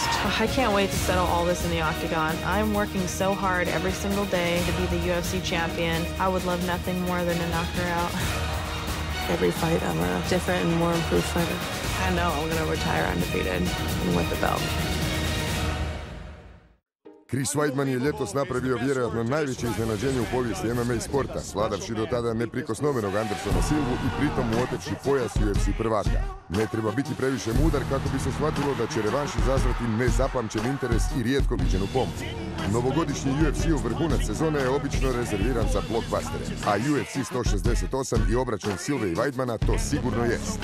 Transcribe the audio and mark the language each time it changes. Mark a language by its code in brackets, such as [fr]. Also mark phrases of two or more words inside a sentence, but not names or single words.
[en] I can't wait to settle all this in the octagon. I'm working so hard every single day to be the UFC champion. I would love nothing more than to knock her out. Every fight, I'm a different and more improved fighter. I know I'm gonna retire undefeated and with the belt. [hr] Chris Weidman je ljetos napravio vjerojatno najveće iznenađenje u povijesti MMA sporta, svladavši do tada neprikosnovenog Andersona Silvu i pritom otevši pojas UFC prvaka. Ne treba biti previše mudar kako bi se shvatilo da će revanš izazvati nezapamćen interes i rijetko viđenu pompu. Novogodišnji UFC-ov vrhunac sezone je obično rezerviran za blockbustere, a UFC 168 i obračun Silve i Weidmana to sigurno jest.